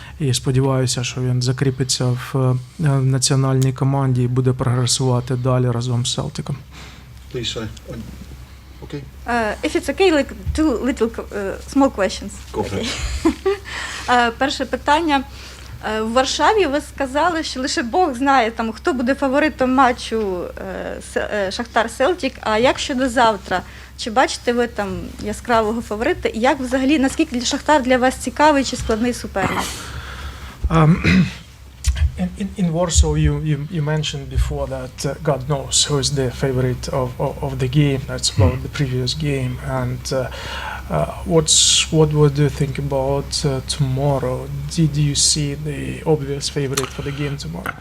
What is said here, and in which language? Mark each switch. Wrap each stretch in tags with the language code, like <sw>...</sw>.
<uk>І сподіваюся, що він закріпиться в національній команді і буде прогресувати далі разом з Celtic'ом.</uk> <en>Please, sorry. Okay. If it's okay, like two little small questions. Go for it.</en> <uk>Перше питання. В Варшаві ви сказали, що лише Бог знає, там, хто буде фаворитом матчу Шахтар-Селтік, а як щодо завтра? Чи бачите ви там яскравого фаворита? І як взагалі, наскільки Шахтар для вас цікавий чи складний суперник?</uk> <en>In Warsaw, you mentioned before that God knows who is the favorite of the game. That's about the previous game. And what do you think about tomorrow? Did you see the obvious favorite for the game tomorrow?</en>